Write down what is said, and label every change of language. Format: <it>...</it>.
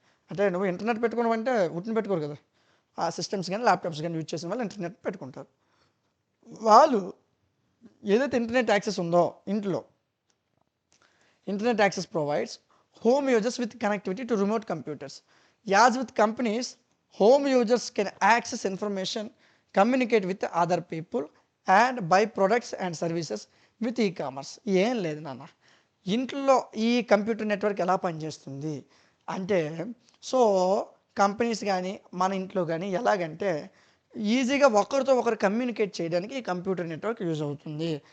<te>అంటే నువ్వు ఇంటర్నెట్ పెట్టుకోవడం అంటే ఉట్టిని పెట్టుకోరు కదా, ఆ సిస్టమ్స్ కానీ ల్యాప్టాప్స్ కానీ యూజ్ చేసిన వాళ్ళు ఇంటర్నెట్ పెట్టుకుంటారు. వాళ్ళు ఏదైతే ఇంటర్నెట్ యాక్సెస్ ఉందో ఇంట్లో,</te> <en>Internet access provides home users with connectivity to remote computers. As with companies, home users can access information, communicate with other people and buy products and services with e-commerce.</en> <te>ఏం లేదు నాన్న, ఇంట్లో ఈ computer network ఎలా పనిచేస్తుంది అంటే, so companies కానీ మన ఇంట్లో కానీ ఎలాగంటే ఈజీగా ఒకరితో ఒకరు కమ్యూనికేట్ చేయడానికి ఈ కంప్యూటర్ నెట్వర్క్ యూజ్ అవుతుంది.</te>